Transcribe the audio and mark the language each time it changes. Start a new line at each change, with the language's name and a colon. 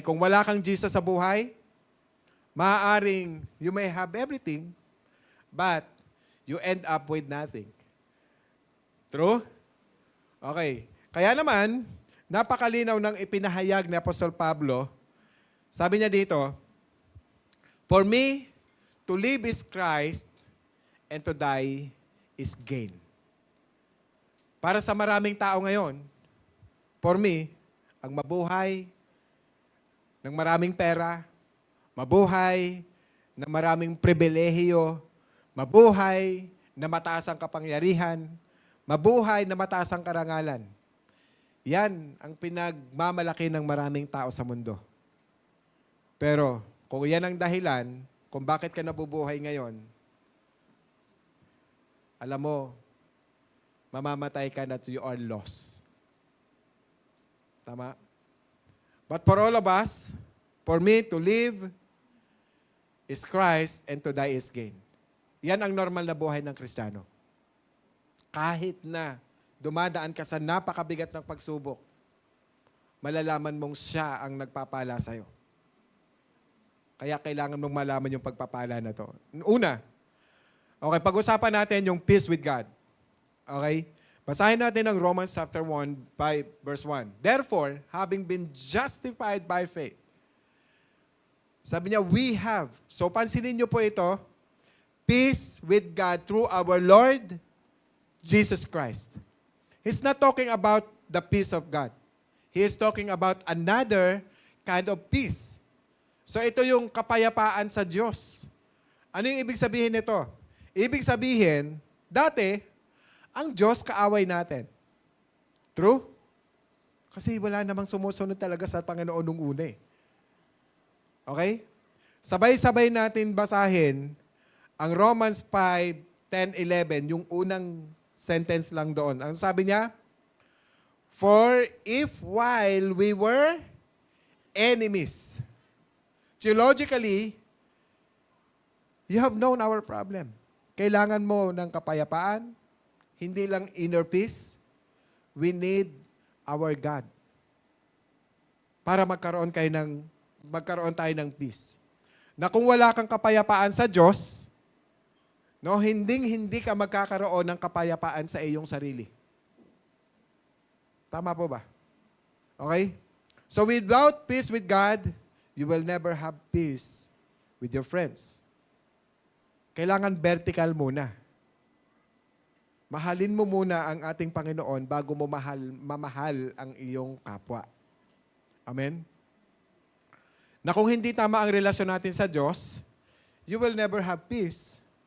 Filipino: Kung wala kang Jesus sa buhay, maaaring
English: you may have everything, but you end up with nothing. True? Okay.
Filipino: Kaya naman, napakalinaw ng ipinahayag ni Apostol Pablo. Sabi niya dito,
English: for me, to live is Christ, and to die is gain.
Filipino: Para sa maraming tao ngayon,
English: for me,
Filipino: ang mabuhay ng maraming pera, mabuhay na maraming pribilehiyo, mabuhay na mataas ang kapangyarihan, mabuhay na mataas ang karangalan. Yan ang pinagmamalaki ng maraming tao sa mundo. Pero kung yan ang dahilan kung bakit ka nabubuhay ngayon, alam mo, mamamatay ka na
English: you are lost.
Filipino: Tama?
English: But for all of us, for me to live is Christ and to die is gain.
Filipino: Yan ang normal na buhay ng Kristiyano. Kahit na dumadaan ka sa napakabigat ng pagsubok, malalaman mong siya ang nagpapala sa'yo. Kaya kailangan mong malaman yung pagpapala na to. Una, okay, pag-usapan natin yung peace with God. Okay? Basahin natin ang Romans chapter 1, verse 1.
English: Therefore, having been justified by faith.
Filipino: Sabi niya,
English: we have. So,
Filipino: pansinin niyo po ito,
English: peace with God through our Lord Jesus Christ. He's not talking about the peace of God. He is talking about another kind of peace.
Filipino: So, ito yung kapayapaan sa Diyos. Ano yung ibig sabihin nito? Ibig sabihin, dati, ang Diyos kaaway natin. True? Kasi wala namang sumusunod talaga sa Panginoon nung una eh. Okay? Sabay-sabay natin basahin ang Romans 5, 10, 11, yung unang sentence lang doon. Ang sabi niya,
English: for if while we were enemies, theologically, you have known our problem.
Filipino: Kailangan mo ng kapayapaan, hindi lang inner peace.
English: We need our God.
Filipino: Para magkaroon tayo ng peace. Na kung wala kang kapayapaan sa Diyos, no, hindi ka magkakaroon ng kapayapaan sa iyong sarili. Tama po ba? Okay?
English: So without peace with God, you will never have peace with your friends.
Filipino: Kailangan vertical muna. Mahalin mo muna ang ating Panginoon bago mo mamahal ang iyong kapwa. Amen? Na kung hindi tama ang relasyon natin sa Diyos,
English: you will never have peace.